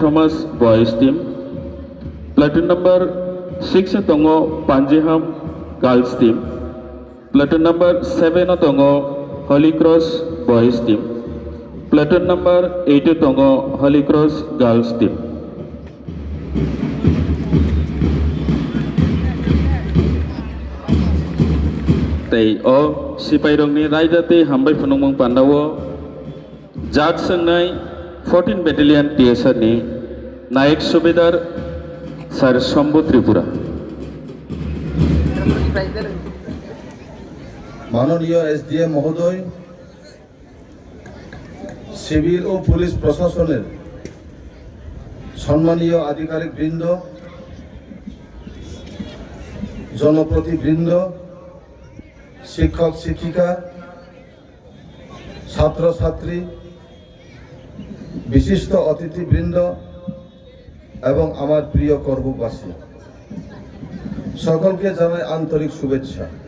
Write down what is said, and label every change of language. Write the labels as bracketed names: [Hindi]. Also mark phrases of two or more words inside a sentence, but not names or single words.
[English] Thomas boys team. Platoon number 6 tongo Panjiham girls team. Platoon number 7 tongo Holy Cross boys team. Platoon number 8 tongo Holy Cross girls team. [Kok Borok] Tei o sipairong ni raidate hambai phunungmung pandawo jat sangnai 14 battalion TSR ni Naik Subedar Sir Shambhu Tripura [Bangla] মাননীয় SDM মহোদয় সিভিল ও পুলিশ প্রশাসনের সম্মানীয় আধিকারিকবৃন্দ জনপ্রতিবৃন্দ শিক্ষক শিক্ষিকা ছাত্রছাত্রী বিশিষ্ট অতিথিবৃন্দ এবং আমার প্রিয় কর্মবাসী সকলকে জানাই আন্তরিক শুভেচ্ছা।